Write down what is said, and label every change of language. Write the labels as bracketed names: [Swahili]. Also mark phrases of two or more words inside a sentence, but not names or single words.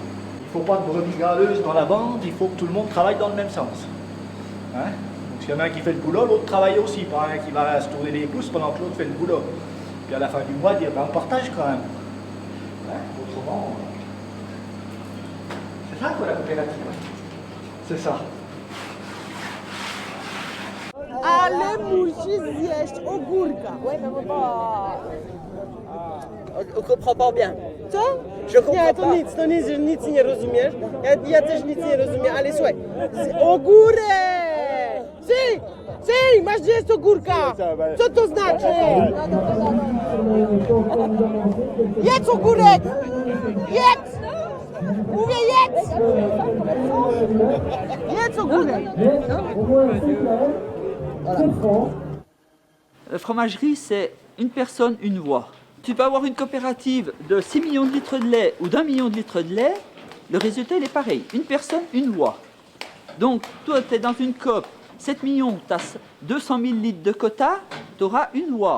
[French] Il ne faut pas de brebis galeuses dans la vente, il faut que tout le monde travaille dans le même sens. Hein? Donc s'il y en a un qui fait le boulot, l'autre travaille aussi, pas un qui va se tourner les pouces pendant que l'autre fait le boulot. Puis à la fin du mois, dire on partage quand même. Hein? Autrement, c'est ça quoi la coopérative. C'est ça. [Polish] Ale musi zjeść ogórka. [French] On comprend pas bien. [Polish] Co? [French] Je comprends [Polish] Nie, [French] pas. [Polish] to nic nie rozumiesz. Ja też nic nie rozumiem, ale słuchaj. Ogórek! Si, masz zjeść ogórka! Co to znaczy? Jedz ogórek! Jedz! Mówię jedz! Jedz ogórek! [French] La fromagerie, c'est une personne, une voix. Tu peux avoir une coopérative de 6 millions de litres de lait ou d'1 million de litres de lait, le résultat il est pareil. Une personne, une voix. Donc, toi, tu es dans une coop, 7 millions, tu as 200 000 litres de quota, tu auras une voix.